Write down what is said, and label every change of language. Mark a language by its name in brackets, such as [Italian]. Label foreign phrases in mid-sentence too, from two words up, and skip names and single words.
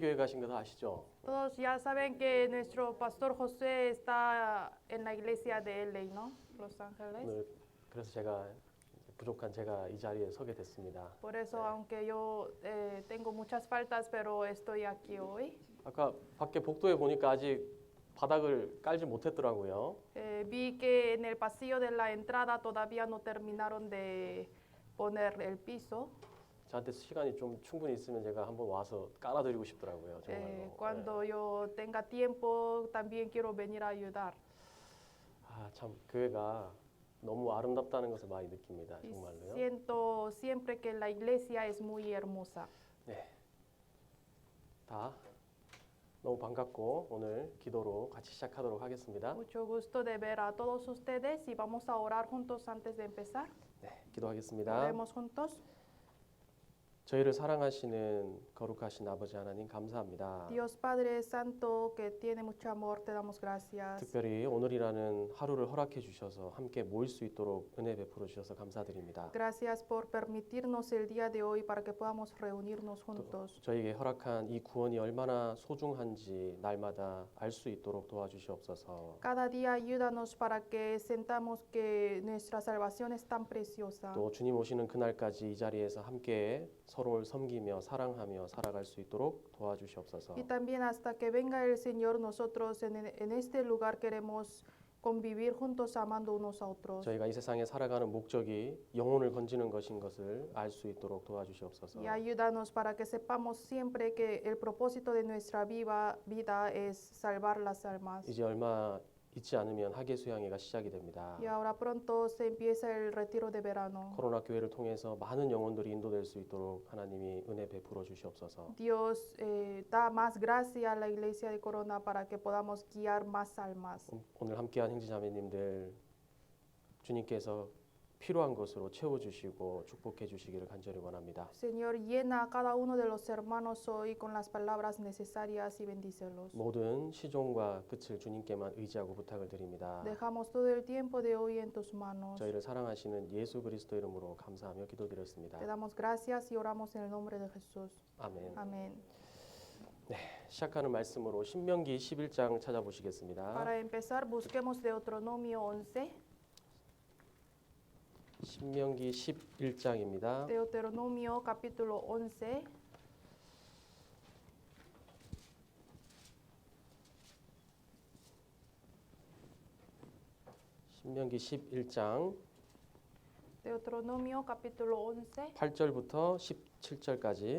[Korean] 교회 가신 거 다 아시죠? [Spanish] Todos ya saben que nuestro pastor José está en la iglesia de LA, ¿no? Los Ángeles. [Korean] 오늘 그래서 제가 부족한 제가 이 자리에 서게 됐습니다. [Spanish] Por eso, aunque yo tengo muchas faltas, pero estoy aquí hoy. [Korean] 아까 밖에 복도에 보니까 아직 바닥을 깔지 못했더라고요. [Spanish] Vi que en el pasillo de la entrada todavía no terminaron de poner el piso. [Korean] 저한테 시간이 좀 충분히 있으면 제가 한번 와서 깔아드리고 싶더라고요. 정말로. [Spanish] Cuando yo tenga tiempo, también quiero venir a ayudar. [Korean] 참 교회가 너무 아름답다는 것을 많이 느낍니다. [Spanish] Y [Korean] 정말로요. [Spanish] siento siempre que la iglesia es muy hermosa. [Korean] 네. 다 너무 반갑고 오늘 기도로 같이 시작하도록 하겠습니다. [Spanish] Mucho gusto de ver a todos ustedes y vamos a orar juntos antes de empezar. [Korean] 네, 기도하겠습니다. [Spanish] Oremos juntos. [Korean] 저희를 사랑하시는 거룩하신 아버지 하나님 감사합니다. [Spanish] Dios Padre Santo que tiene mucho amor, te damos gracias. [Korean] 특별히 오늘이라는 하루를 허락해 주셔서 함께 모일 수 있도록 은혜 베풀어 주셔서 감사드립니다. [Spanish] Gracias por permitirnos el día de hoy para que podamos reunirnos juntos. [Korean] 저희에게 허락한 이 구원이 얼마나 소중한지 날마다 알 수 있도록 도와주시옵소서. [Spanish] Cada día ayúdanos para que sentamos que nuestra salvación es tan preciosa. [Korean] 또 주님 오시는 그날까지 이 자리에서 함께 서로를 섬기며 사랑하며 살아갈 수 있도록 도와주시옵소서. [Spanish] Y también hasta que venga el Señor, nosotros en este lugar queremos convivir juntos amando unos a otros. [Korean] 저희가 이 세상에 살아가는 목적이 영혼을 건지는 것인 것을 알 수 있도록 도와주시옵소서. [Spanish] Y ayúdanos para que sepamos siempre que el propósito de nuestra vida es salvar las almas. [Korean] 이제 얼마 있지 않으면 학예 수양회가 시작이 됩니다. [Spanish] Y ahora pronto se empieza el retiro de verano. [Korean] 코로나 교회를 통해서 많은 영혼들이 인도될 수 있도록 하나님이 은혜 베풀어 주시옵소서. [Spanish] Dios da más gracia a la iglesia de Corona para que podamos guiar más almas. [Korean] 오늘 함께한 형제자매님들 주님께서 필요한 것으로 채워주시고 축복해 주시기를 간절히 원합니다. [Spanish] Señor, llena a cada uno de los hermanos hoy con las palabras necesarias y bendícelos. [Korean] 모든 시종과 끝을 주님께만 의지하고 부탁을 드립니다. [Spanish] Dejamos todo el tiempo de hoy en tus manos. [Korean] 저희를 사랑하시는 예수 그리스도 이름으로 감사하며 기도드렸습니다. [Spanish] Te damos gracias y oramos en el nombre de Jesús. [Korean] 아멘. [Spanish] Amén. [Korean] 네, 시작하는 말씀으로 신명기 11장 찾아보시겠습니다. [Spanish] Para empezar, busquemos Deuteronomio 11. [Korean] 신명기 11장입니다. [Spanish] Deuteronomio capítulo 11. [Korean] 신명기 11장 [Spanish] Deuteronomio capítulo 11. [Korean] 8절부터 17절까지